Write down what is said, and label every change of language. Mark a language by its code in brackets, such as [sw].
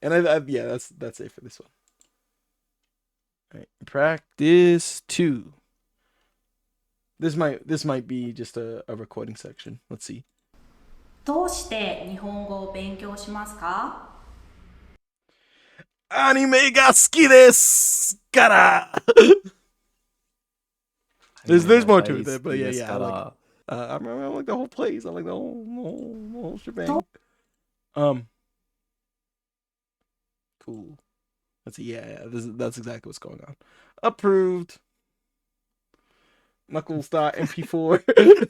[en] And yeah, that's it for this one. All right, practice 2. This might be just a recording section. Let's see. [ja] どうして日本語を勉強しますか？アニメが好きですから。 [en] There's more to it, but yeah. I like the whole place. I like the whole shebang. Cool. That's that's exactly what's going on. Approved. Knuckles.mp4.